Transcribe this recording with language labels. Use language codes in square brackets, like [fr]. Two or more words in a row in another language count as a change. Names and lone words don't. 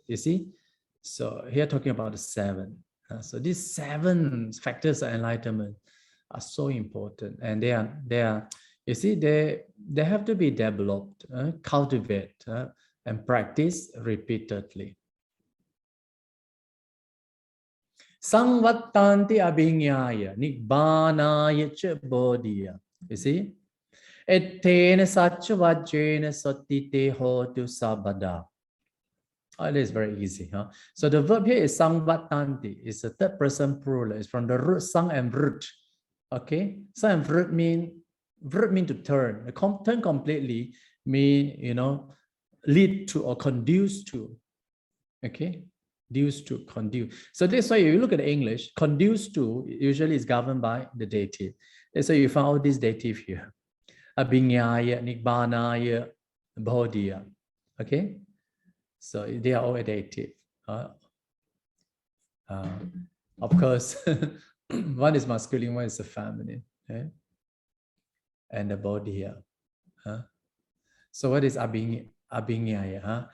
[en] You see, so here talking about the seven. So these seven factors of enlightenment are so important, and they are. You see, they have to be developed, cultivated, and practiced repeatedly. [pi] Samvattanti abhinyaya nibbānāya ca bodhiya. [en] You see? [pi] Ettena sacca vajjena sattite hotu sabada. [en] Oh, it is very easy. Huh? So the verb here is samvattanti. It's a third person plural. It's from the root sang and vrut. Okay? Sang and vrut mean to turn. Turn completely mean, you know, lead to or conduce to. Okay? Duce to, conduce. So that's why you look at the English, conduce to usually is governed by the dative. That's why you found all these dative here. [pi] Abhinyaya, nibbānāya, bodhiya. [en] Okay? So they are all a dative. Of course, one is masculine, one is a feminine. Okay? And the bodhiya. So what is abhinyaya?